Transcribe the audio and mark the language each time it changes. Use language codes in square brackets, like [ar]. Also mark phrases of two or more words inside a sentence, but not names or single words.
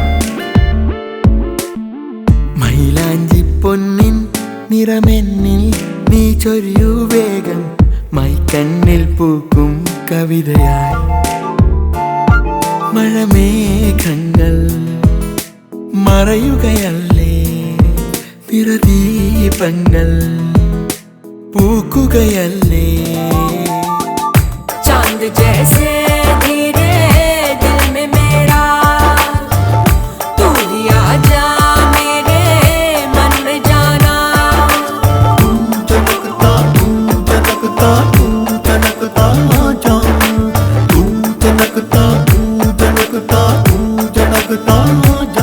[ml] മൈലാഞ്ചി പൊന്നിൻ നിറമെന്നിൽ നീ ചൊരിയൂ വേഗം, മൈക്കണ്ണിൽ പൂക്കും കവിതയായി. മഴമേഘങ്ങൾ മറയുകയല്ലേ, നിറദീപങ്ങൾ പൂക്കുകയല്ലേ. [hi] चांद जैसे धीरे दिल में मेरा, तू ही आजा मेरे मन में जाना. चनकता चनकता चनकता जा, तू चनकता चनकता चनकता जा.